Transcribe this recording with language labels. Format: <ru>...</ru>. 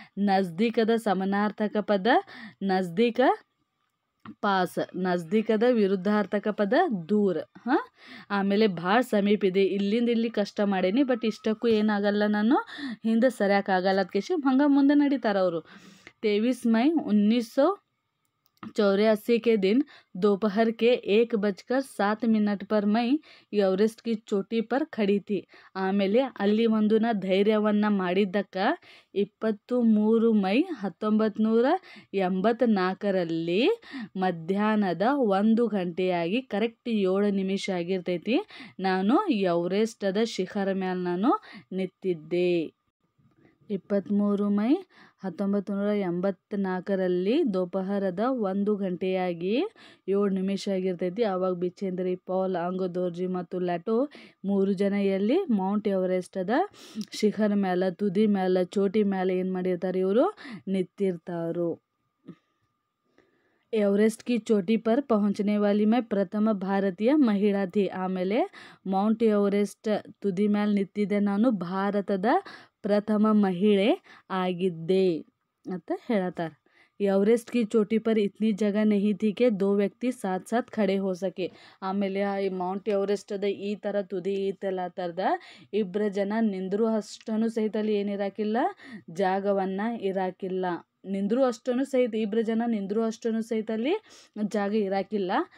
<kn>ನಜ್ದೀಕದ ಸಮಾನಾರ್ಥಕ ಪದ ನಜ್ದೀಕ, ಪಾಸ್. ನಜ್ದೀಕದ ವಿರುದ್ಧಾರ್ಥಕ ಪದ ದೂರ. ಆಮೇಲೆ ಭಾಳ ಸಮೀಪ ಇದೆ, ಇಲ್ಲಿಂದ ಇಲ್ಲಿ ಕಷ್ಟ ಮಾಡೀನಿ, ಬಟ್ ಇಷ್ಟಕ್ಕೂ ಏನಾಗಲ್ಲ, ನಾನು ಹಿಂದೆ ಸರಿಯಾಕಾಗಲ್ಲ ಅದಕ್ಕೆ ಹಂಗೆ ಮುಂದೆ ನಡೀತಾರೆ ಅವರು.</kn> <hi>23 मई 1984 के दिन दोपहर के 1:07 पर मैं एवरेस्ट की चोटी पर खड़ी थी.</hi> <kn>ಆಮೇಲೆ ಅಲ್ಲಿ ಧೈರ್ಯವನ್ನು ಮಾಡಿದ್ದಕ್ಕೆ 23 ಮೈ 1984ರಲ್ಲಿ ಮಧ್ಯಾಹ್ನದ 1 ಗಂಟೆಯಾಗಿ ಕರೆಕ್ಟ್ 7 ನಿಮಿಷ ಆಗಿರ್ತೈತಿ, ನಾನು ಎವರೆಸ್ಟದ ಶಿಖರ ಮೇಲೆ ನಾನು ನಿಂತಿದ್ದೆ. 23 ಮೈ 1984ರಲ್ಲಿ ದೋಪಹರದ 1 ಗಂಟೆಯಾಗಿ 7 ನಿಮಿಷ ಆಗಿರ್ತೈತಿ. ಆವಾಗ ಬಿಚೇಂದ್ರಿ ಪಾಲ್, ಆಂಗ್ ದೋರ್ಜಿ ಮತ್ತು ಲ್ಯಾಟೋ 3 ಜನ ಎಲ್ಲಿ ಮೌಂಟ್ ಎವರೆಸ್ಟದ ಶಿಖರ ಮೇಲೆ, ತುದಿ ಮೇಲೆ, ಚೋಟಿ ಮೇಲೆ ಏನು ಮಾಡಿರ್ತಾರೆ, ಇವರು ನಿಂತಿರ್ತಾರು.</kn> <hi>एवरेस्ट की चोटी पर पहुंचने वाली मैं प्रथम ಭಾರತೀಯ ಮಹಿಳಾ ಥಿ.</hi> <kn>ಆಮೇಲೆ ಮೌಂಟ್ ಎವರೆಸ್ಟ್ ತುದಿ ಮೇಲೆ ನಿಂತಿದ್ದೆ, ನಾನು ಭಾರತದ ಪ್ರಥಮ ಮಹಿಳೆ ಆಗಿದ್ದೆ ಅಂತ ಹೇಳತ್ತಾರೆ.</kn> <hi>एवरेस्ट की चोटी पर इतनी जगह नहीं थी कि 2 व्यक्ति साथ साथ खड़े हो सके.</hi> <kn>ಆಮೇಲೆ ಈ ಮೌಂಟ್ ಎವರೆಸ್ಟದ ಈ ಥರ ತುದಿ ಇತ್ತಲ್ಲ ಥರದ ಇಬ್ಬರು ಜನ ನಿಂದ್ರು ಅಷ್ಟೂ ಸಹಿತ ಅಲ್ಲಿ ಏನಿರಾಕಿಲ್ಲ, ಜಾಗವನ್ನು ಇರಾಕಿಲ್ಲ. ನಿಂದ್ರು ಅಷ್ಟೂ ಸಹಿತ ಇಬ್ಬರು ಜನ ನಿಂದ್ರು ಅಷ್ಟೂ ಸಹಿತ ಅಲ್ಲಿ ಜಾಗ ಇರಾಕಿಲ್ಲ.</kn>